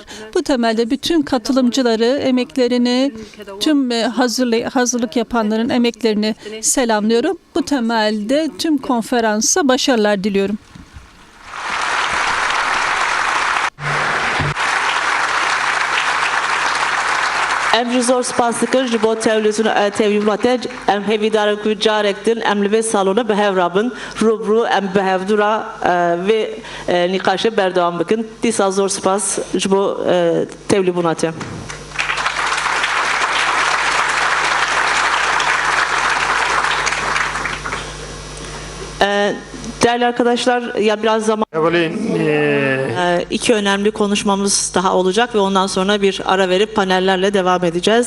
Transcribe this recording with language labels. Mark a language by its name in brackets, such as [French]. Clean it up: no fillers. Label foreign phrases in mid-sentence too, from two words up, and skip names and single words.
[Turkish] Bu temelde bütün katılımcıları, emeklerini, tüm hazırlık yapanların emeklerini selamlıyorum. Bu temelde tüm konferansa başarılar diliyorum. [Kurdish] Em ji zor spas dikin ji bo tevlîmatê em hêvîdarin ku carek din em li vê salona bihev rabin rûbirû em bihevdûra vê nîqaşê berdewam bikin. Dîsa zor spas ji bo tevlîbûnatê. [Turkish] Değerli arkadaşlar, ya biraz zaman iki önemli konuşmamız daha olacak ve ondan sonra bir ara verip panellerle devam edeceğiz.